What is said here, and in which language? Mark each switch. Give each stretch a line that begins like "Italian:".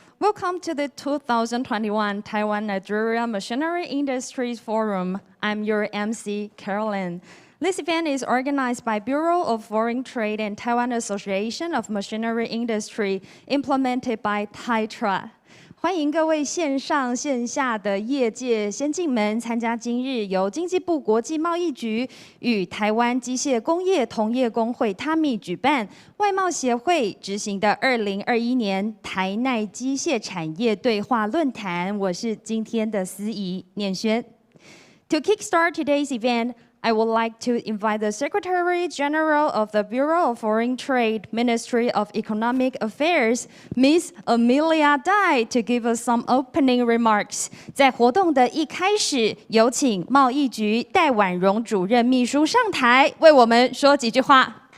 English: Welcome to the 2021 Taiwan-Nigeria Machinery Industries Forum. I'm your MC, Carolyn. This event is organized by Bureau of Foreign Trade and Taiwan Association of Machinery Industry, implemented by TAITRA.
Chinese: 欢迎各位线上线下的业界先进们参加今日由经济部国际贸易局与台湾机械工业同业公会 FACAN 举办外贸协会执行的2021年台奈机械产业对话论坛。我是今天的司仪念轩。
English: To kickstart today's event, I would like to invite the Secretary General of the Bureau of Foreign Trade, Ministry of Economic Affairs, Ms. Amelia Dai, to give us some opening remarks.
Chinese: 在活动的一开始，有请贸易局戴婉蓉主任秘书上台，为我们说几句话。